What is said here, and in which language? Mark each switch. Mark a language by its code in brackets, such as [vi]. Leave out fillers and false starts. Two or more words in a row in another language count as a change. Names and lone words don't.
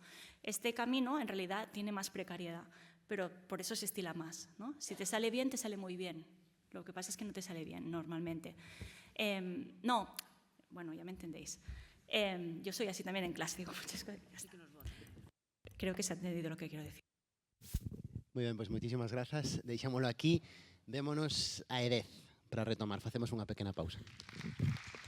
[es] Este camino en realidad tiene más precariedad, pero por eso se estila más, ¿no? Si te sale bien, te sale muy bien. Lo que pasa es que no te sale bien normalmente. No, bueno, ya me entendéis. Yo soy así también en clase, digo muchas cosas. Creo que se ha entendido lo que quiero decir. [gl] Moi ben, pois moitísimas grazas. Deixámoslo aquí. Vémonos a Edez para retomar. Facemos unha pequena pausa.